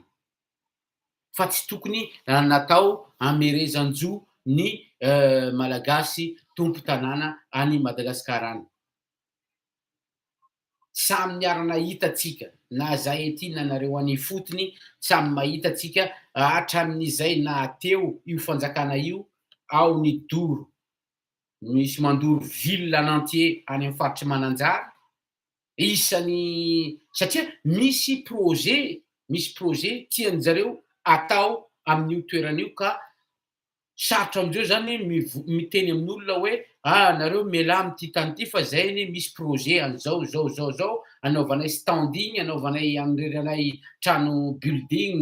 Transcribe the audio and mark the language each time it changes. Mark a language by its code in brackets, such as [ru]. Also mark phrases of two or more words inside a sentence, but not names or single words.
[mg] Fa tsy tokony natao hamerezan-jo ny malagasy tompo tanàna any Madagasikara any. Samy miarana hitatsika, na zahay aty na nareo any fotony, samy mahita tsika hatramin'izay na teo io fanjakana io, ao ny doro, misy mandoro [fr] ville en entier [mg] any amin'ny faritry Mananjara. Satria misy projet tian'jareo atao amin'io toeran'io ka sarotra amindreo zany miteny amin'olona hoe nareo miala am'ty tany ty fa zay anie misy projet an'zao anaovanay standing, anaovanay anreranay trano building